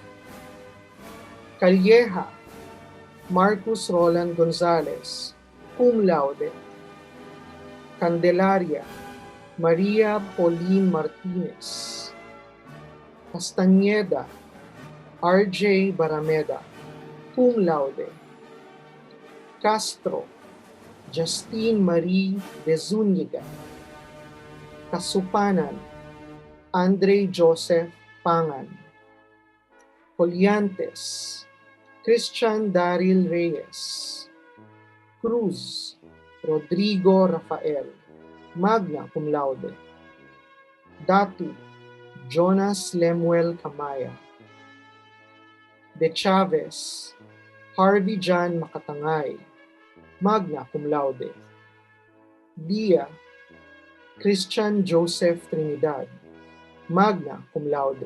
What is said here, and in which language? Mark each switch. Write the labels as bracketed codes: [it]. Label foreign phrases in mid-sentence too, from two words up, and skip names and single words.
[en] Calleja, Marcus Roland Gonzalez, [la] cum laude. [en] Candelaria, Maria Pauline Martinez. Castañeda, RJ Barameda, [la] cum laude. [en] Castro, Justine Marie de Zuniga. Kasupanan, Andre Joseph Pangan. Colliantes, Christian Daryl Reyes. Cruz, Rodrigo Rafael, [la] magna cum laude. [en] Datu, Jonas Lemuel Camaya. De Chavez, Harvey John Makatangay, [la] magna cum laude. [en] Dia, Christian Joseph Trinidad, [la] magna cum laude.